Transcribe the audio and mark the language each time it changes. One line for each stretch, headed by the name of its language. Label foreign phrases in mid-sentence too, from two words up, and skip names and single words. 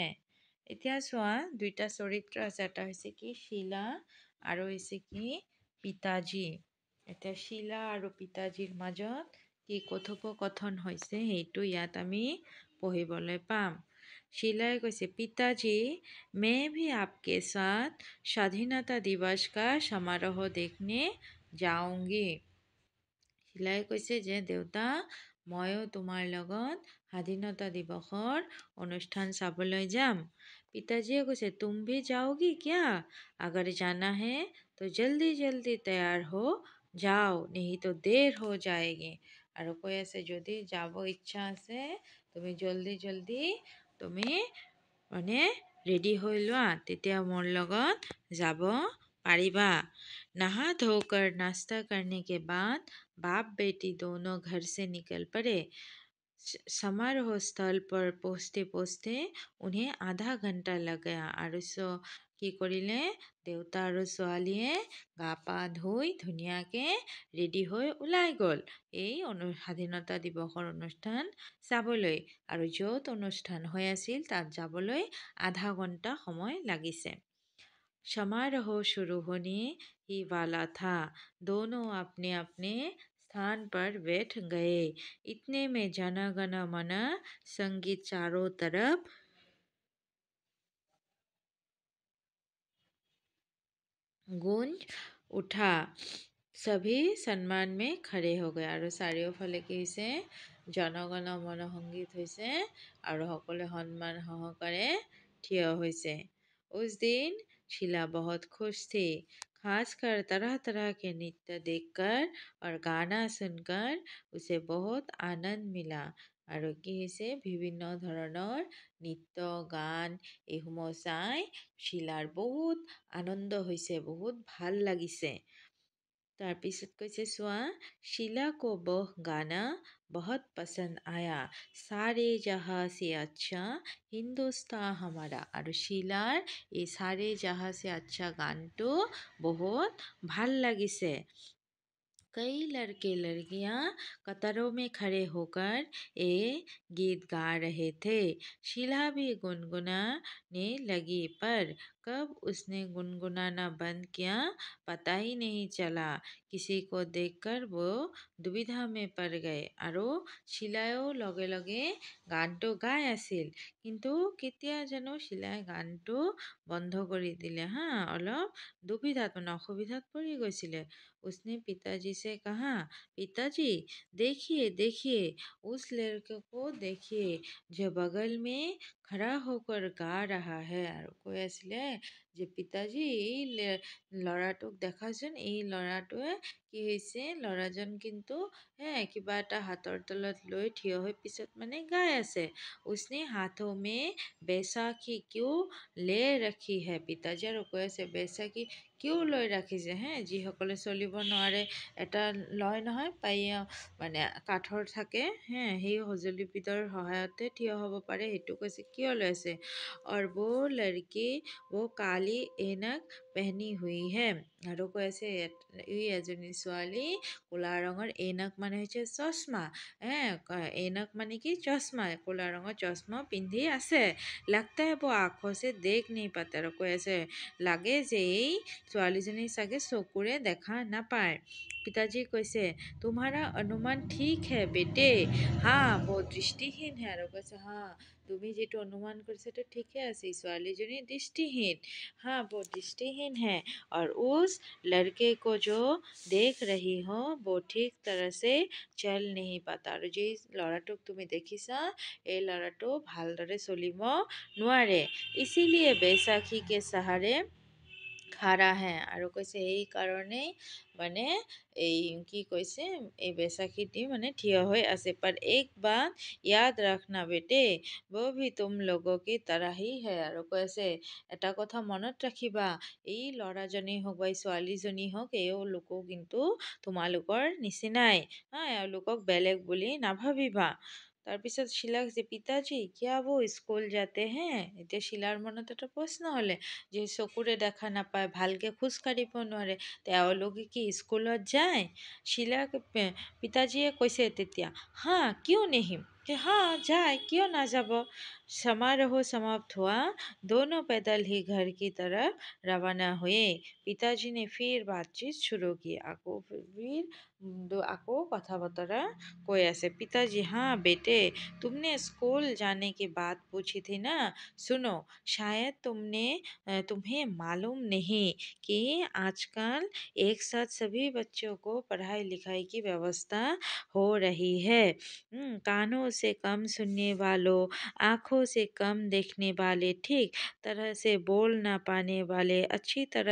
Assamese: এতিয়া চোৱা দুইটা চৰিত্ৰ আছে, এটা হৈছে কি শিলা আৰু হৈছে কি পিতাজী। এতিয়া শিলা আৰু পিতাজীৰ মাজত কি কথোপকথন হৈছে সেইটো ইয়াত আমি পঢ়িবলৈ পাম।
Hindi: शीला কৈছে पिताजी मैं भी आपके साथ स्वाधीनता दिवस का समारोह देखने जाऊंगी।
Assamese: শিলাই কৈছে যে দেউতা ময়ো তোমাৰ লগত স্বাধীনতা দিৱসৰ অনুষ্ঠান চাবলৈ যাম। পিতাজীয়ে কৈছে
Hindi: तुम भी जाओगी क्या? अगर जाना है तो जल्दी जल्दी तैयार हो जाओ, नहीं तो देर हो जाएगी।
Assamese: আৰু কৈ আছে যদি যাব ইচ্ছা আছে তুমি জলদি জলদি তুমি মানে ৰেডি হৈ লোৱা, তেতিয়া মোৰ লগত যাব পাৰিবা।
Hindi: नहा धोकर नाश्ता करने के बाद बाप बेटी दोनों घर से निकल पड़े। समारोह स्थल पर पहुँचते पहुँचते उन्हें आधा घंटा लग गया।
Assamese: আৰু কি কৰিলে দেউতা আৰু ছোৱালীয়ে গা পা ধুই ধুনীয়াকে ৰেডি হৈ ওলাই গ'ল এই স্বাধীনতা দিৱসৰ অনুষ্ঠান চাবলৈ। আৰু য'ত অনুষ্ঠান হৈ আছিল তাত যাবলৈ আধা ঘণ্টা সময় লাগিছে।
Hindi: समारोह शुरू होने ही वाला था। दोनों अपने अपने स्थान पर बैठ गए। इतने में जन गण मन संगीत चारों तरफ गूंज उठा। सभी सम्मान में खड़े हो गए।
Assamese: আৰু চাৰিওফালে কি হৈছে জনগণ মন সংগীত হৈছে আৰু সকলোৱে সন্মান সহকাৰে থিয় হৈছে।
Hindi: उस दिन शीला बहुत खुश थी, खासकर तरह तरह के नृत्य देखकर और गाना सुनकर उसे बहुत आनंद मिला।
Assamese: আৰু কি হৈছে বিভিন্ন ধৰণৰ নৃত্য গান এইসমূহ চাই शीलाৰ বহুত আনন্দ হৈছে, বহুত ভাল লাগিছে। তাৰপিছত কৈছে চোৱা
Hindi: शीला को वह गाना बहुत पसंद आया, सारे जहां से अच्छा हिंदुस्तान हमारा।
Assamese: আৰু शीलाৰ এই
Hindi: सारे जहां से अच्छा
Assamese: গানটো बहुत ভাল লাগিছে।
Hindi: कई लड़के लड़कियां कतारों में खड़े होकर ये गीत गा रहे थे। शीला भी गुनगुनाने लगी, पर कब उसने गुनगुनाना बंद किया पता ही नहीं चला। किसी को देखकर वो दुविधा में पड़ गए।
Assamese: আৰু शीलाয়ো লগে লগে গানটো গাই আছিল, কিন্তু কেতিয়া জানো शीलाয় গানটো বন্ধ কৰি দিলে অলপ দুবিধাত মানে অসুবিধাত পৰি গৈছিলে।
Hindi: उसने पिताजी से कहा, पिताजी देखिए देखिए उस लड़के को देखिए जो बगल में खड़ा होकर गा रहा है।
Assamese: আৰু কৈ আছিলে যে পিতাজী এই ল'ৰাটোক দেখাচোন, এই ল'ৰাটোৱে কি হৈছে ল'ৰাজন কিন্তু কিবা এটা হাতৰ তলত লৈ থিয় হৈ পিছত মানে গাই আছে।
Hindi: उसने हाथों में बैसाखी क्यों ले रखी है?
Assamese: পিতাজী আৰু কৈ আছে बैसाखी কিয় লৈ ৰাখিছে যিসকলে চলিব নোৱাৰে এটা লয় নহয় পাইয়া মানে কাঠৰ থাকে সেই সঁজুলিবিধৰ সহায়তে থিয় হ'ব পাৰে, সেইটো কৈছে क्यों লৈছে
Hindi: और वो लड़की वो काली ऐनक पहनी हुई है
Assamese: আৰু কৈ আছে এই এজনী ছোৱালী ক'লা ৰঙৰ ऐनक মানে হৈছে চশমা ऐनक মানে কি চশমা ক'লা ৰঙৰ চশমা পিন্ধি আছে
Hindi: लगता है वो आँखों से देख नहीं पाता
Assamese: আৰু কৈ আছে লাগে যে এই ছোৱালীজনী চাগে চকুৰে দেখা নাপায়
Hindi: पिताजी কৈছে तुम्हारा अनुमान ठीक है बेटे हाँ वो दृष्टिहीन है
Assamese: আৰু কৈছে
Hindi: हाँ
Assamese: তুমি যেটো অনুমান কৰিছে তো ঠিকে আছে ছোৱালীজনী
Hindi: दृष्टिहीन हाँ वो दृष्टिहीन है और उस लड़के को जो देख रही हो वो ठीक तरह से चल नहीं पाता
Assamese: আৰু যে ল'ৰাটোক তুমি দেখিছা এই ল'ৰাটো ভালদৰে চলিব নোৱাৰে
Hindi: इसीलिए बैसाखी के सहारे खड़ा है
Assamese: আৰু কৈছে এই কাৰণেই মানে এই কি কৈছে এই बैसाखीটি মানে থিয় হৈ আছে
Hindi: पर एक बात याद रखना बेटे वो भी तुम लोगों की तरह ही है আৰু
Assamese: কৈছে এটা কথা মনত ৰাখিবা এই ল'ৰাজনী হওক বা এই ছোৱালীজনী হওক এওঁলোকো কিন্তু তোমালোকৰ নিচিনাই এওঁলোকক বেলেগ বুলি নাভাবিবা তাৰপিছত শিলাক যে পিতাজী
Hindi: किया वो स्कूल जाते है
Assamese: এতিয়া শিলাৰ মনত এটা প্ৰশ্ন হ'লে যে চকুৰে দেখা নাপায় ভালকে খোজ কাঢ়িব নোৱাৰে তেওঁলোকে কি স্কুলত যায় শিলাক পিতাজীয়ে কৈছে তেতিয়া হা কিয়
Hindi: नहीं कि हाँ जाए क्यों ना
Assamese: যাব
Hindi: समारोह समाप्त हुआ दोनों पैदल ही घर की तरफ रवाना हुए पिताजी ने फिर बातचीत शुरू की
Assamese: আকৌ কথা বতৰা কৈ আছে
Hindi: पिताजी हाँ बेटे तुमने स्कूल जाने की बात पूछी थी ना सुनो शायद तुम्हें मालूम नहीं कि आजकल एक साथ सभी बच्चों को पढ़ाई लिखाई की व्यवस्था हो रही है कानों से कम सुनने वालों आँखों से कम देखने वाले ठीक तरह से बोल ना पाने वाले अच्छी तरह